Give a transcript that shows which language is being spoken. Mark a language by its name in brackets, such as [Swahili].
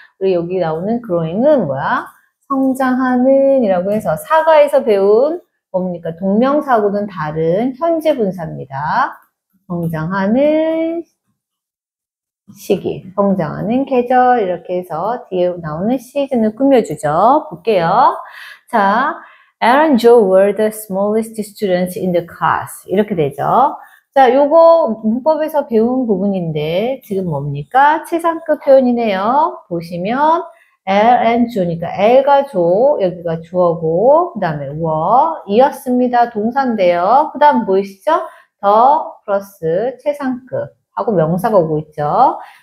[Korean] 우리 여기 나오는 growing은 뭐야? 성장하는 이라고 해서 사과에서 배운 뭡니까? 동명사하고는 다른 현재 분사입니다. 성장하는 시기, 성장하는 계절 이렇게 해서 뒤에 나오는 시즌을 꾸며주죠. 볼게요. [English] 자, Aaron and Joe were the smallest students in the class. [Korean] 이렇게 되죠. 자, 요거 문법에서 배운 부분인데 지금 뭡니까? 최상급 표현이네요. 보시면 L and Joe니까 L과 Joe, 여기가 주어고 그 다음에 were 이었습니다. 동사인데요. 그 다음 보이시죠? 더 플러스 최상급 하고 명사가 오고 있죠.